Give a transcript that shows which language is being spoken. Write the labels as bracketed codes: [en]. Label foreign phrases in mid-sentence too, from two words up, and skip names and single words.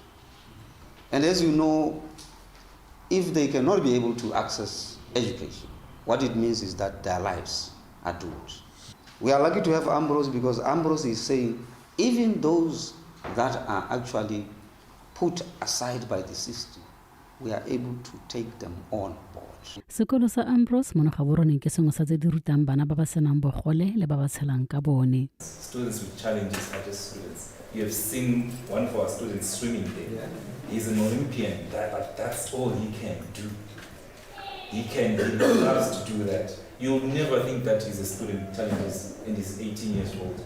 [en] And as you know, if they cannot be able to access education, what it means is that their lives are doomed. We are lucky to have Ambrose because Ambrose is saying even those that are actually put aside by the system, we are able to take them on board. [tn] Sekolo sa Ambrose Monogaborone ke sengwe sa tse di rutang bana ba ba senang bogole le ba ba tshelang ka bone. [en] Students with challenges are just students. You have seen one of our students swimming there. He's an Olympian, but that's all he can do. He loves to do that. You'll never think that he's a student with challenges and he's 18 years old.